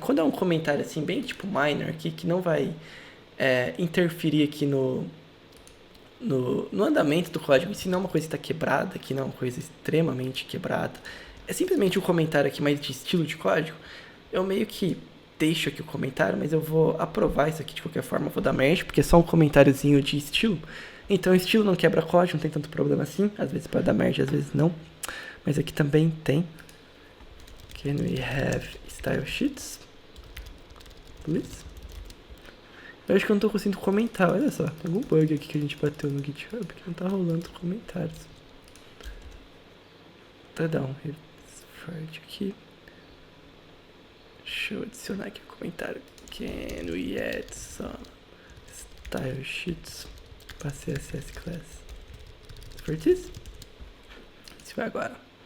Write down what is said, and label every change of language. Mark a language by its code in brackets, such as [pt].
[pt] Quando é um comentário assim, bem tipo minor aqui, que não vai interferir aqui no andamento do código, se não é uma coisa que está quebrada, que não é uma coisa extremamente quebrada, é simplesmente um comentário aqui mais de estilo de código, eu meio que deixo aqui o comentário, mas eu vou aprovar isso aqui de qualquer forma, eu vou dar merge, porque é só um comentáriozinho de estilo, então o estilo não quebra código, não tem tanto problema assim, às vezes pode dar merge, às vezes não, mas aqui também tem. [en] Can we have style sheets, please? [pt] Eu acho que eu não tô conseguindo comentar, olha só. Tem algum bug aqui que a gente bateu no GitHub que não tá rolando comentários. Tá, dá um refresh aqui. Deixa eu adicionar aqui o comentário. [en] Can we add some style sheets para CSS class? For this? [pt] Isso vai agora.